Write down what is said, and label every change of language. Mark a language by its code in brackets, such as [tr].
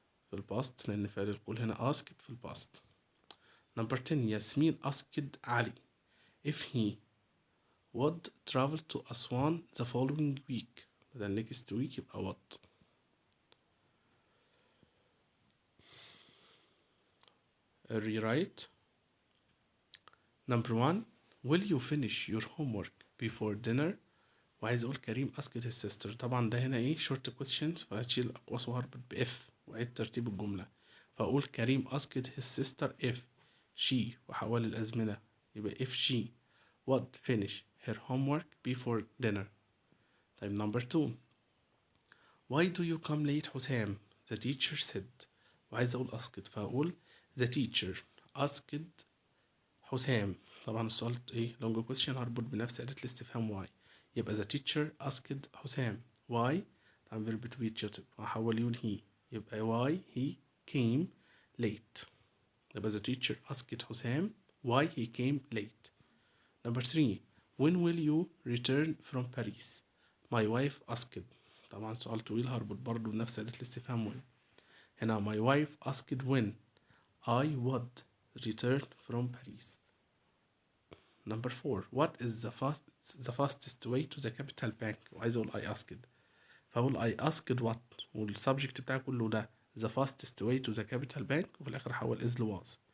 [ar] في الباست لأن فعل القول هنا asked في الباست. [en] Number 10 Yasmin asked Ali if he would travel to Aswan the following week. The next week [ar] يبقى [en] what. Rewrite. Number 1 will you finish your homework before dinner. [ar] وعايز اقول [en] كريم asked his sister. [ar] طبعا ده هنا ايه short questions فهتشيل اقواس وهربط ب F وعيد ترتيب الجملة. فاقول [en] كريم asked his sister if she [ar] وحول الازمنة يبقى [en] if she would finish her homework before dinner. طيب number 2 why do you come late حسام. the teacher said. [ar] وعايز اقول [en] asked [ar] فاقول [en] the teacher asked حسام. [ar] طبعا السؤال ايه long question هربط بنفس أداة الاستفهام why. يبقى [en] the teacher asked حسام why [ar] طبعا [en] verb to be adjective [ar] وهحول يقول [en] he يبقى why he came late. [ar] يبقى [en] the teacher asked حسام why he came late. Number 3 when will you return from Paris. my wife asked. [ar] طبعا سؤال طويل هربط برضه بنفس أداة الاستفهام when. هنا [en] my wife asked when I would return from Paris. Number 4 what is the fastest way to the capital bank. [ar] وعايز اقول [en] I asked [ar] فاقول [en] I asked what [ar] والسبجكت بتاعي كله ده [en] the fastest way to the capital bank [ar] وفي الاخر احول [en] is was.